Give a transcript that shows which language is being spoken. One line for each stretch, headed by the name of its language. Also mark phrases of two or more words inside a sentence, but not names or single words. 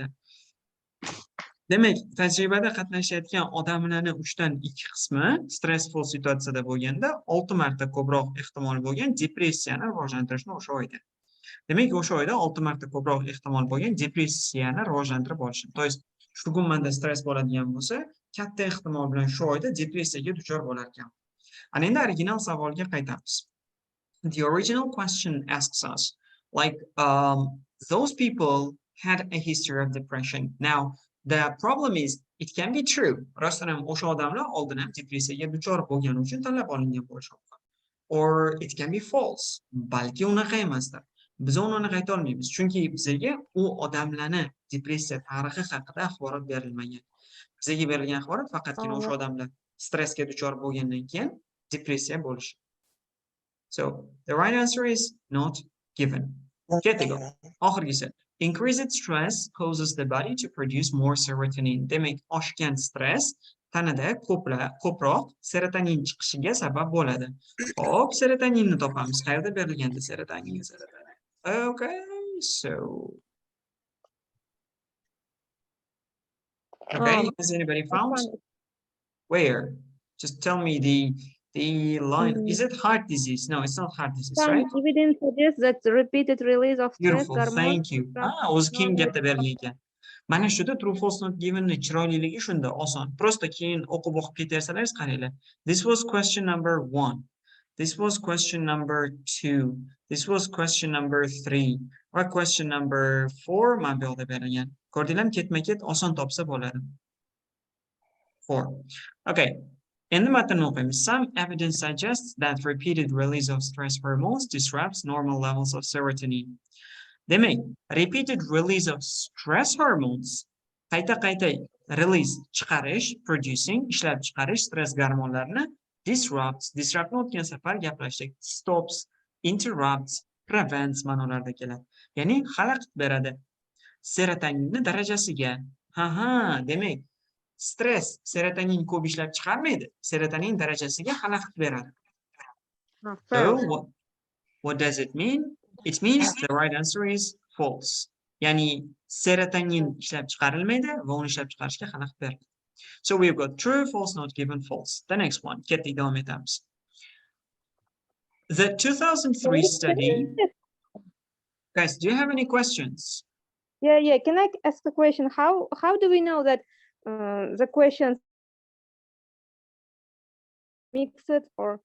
Uzbek: Demak, tajribada qatnashayotgan odamlarning 3dan 2 qismi stressful situatsiyada bo'lganda 6 marta ko'proq ehtimol bo'lgan depressiyani rivojlantirishni o'sha oyda. Demak, o'sha oyda 6 marta ko'proq ehtimol bo'lgan depressiyani rivojlantirib olishdi.
Russian: To есть,
Uzbek: shu gumanda stress bo'ladigan bo'lsa, katta ehtimol bilan shu oyda depressiyaga duchor bo'lar ekan. Ana endi original savolga qaytamiz.
English: The original question asks us, like, those people had a history of depression. Now, the problem is, it can be true.
Uzbek: Rostdan ham o'sha odamlar oldin ham depressiyaga duchor bo'lgani uchun tanlab olingan bo'lishi mumkin.
English: Or it can be false.
Uzbek: Balki unaqa emasdir. Biz uni ayta olmaymiz, chunki bizga u odamlarni depressiya tarixi haqida axborot berilmagan. Bizga berilgan axborot faqatgina o'sha odamlar stressga duchor bo'lgandan keyin depressiya bo'lishi.
English: So, the right answer is not given.
Uzbek: Ketdik. Oxirgisi.
English: Increased stress causes the body to produce more serotonin.
Uzbek: Demak, oshgan stress tanada ko'proq serotonin chiqishiga sabab bo'ladi. Hop, serotoninni topamiz. Qayerda berilganda serotonin?
English: Okay, so. Okay, has anybody found? Where? Just tell me the line. Is it heart disease? No, it's not heart disease, Some right? evidence suggests that the repeated release of stress Beautiful, hormones thank you.
Uzbek: O'zi kim normal gapda berilgan. Mana shuda
English: true false not given
Uzbek: chiroyliligi shunda oson. Prosta keyin o'qib ketaversalaringiz qaranglar.
English: This was question number 1. This was question number 2. This was question number 3.
Uzbek: Va
English: question number 4
Uzbek: mana bu yoqda berilgan. Ko'rdinglarmi, ketma-ket oson topsa bo'ladi. 4. Okay. Endi matnni o'qiymiz.
English: Some evidence suggests that repeated release of stress hormones disrupts normal levels of serotonin. Demak, repeated release of stress hormones,
Uzbek: qayta release, chiqarish, producing, ishlab chiqarish stress gormonlarini disruptni o'tgan safar gaplashdik.
English: Stops, interrupts, prevents
Uzbek: ma'nolarida keladi. Ya'ni xalaqit beradi. Serotoninni darajasiga. Demak, stress serotonin ko'p ishlab chiqarmaydi. Serotonin darajasiga xalaqit beradi.
English: So, what does it mean? It means the right answer is false.
Uzbek: Ya'ni serotonin ishlab chiqarilmaydi va uni ishlab chiqarishga xalaqit beradi.
English: So we've got true, false, not given, false. The next one,
Uzbek: ketdik, davom etamiz.
English: The 2003 study. Guys, do you have any questions? Yeah. Can I ask a question? How do we know that the questions mixed or?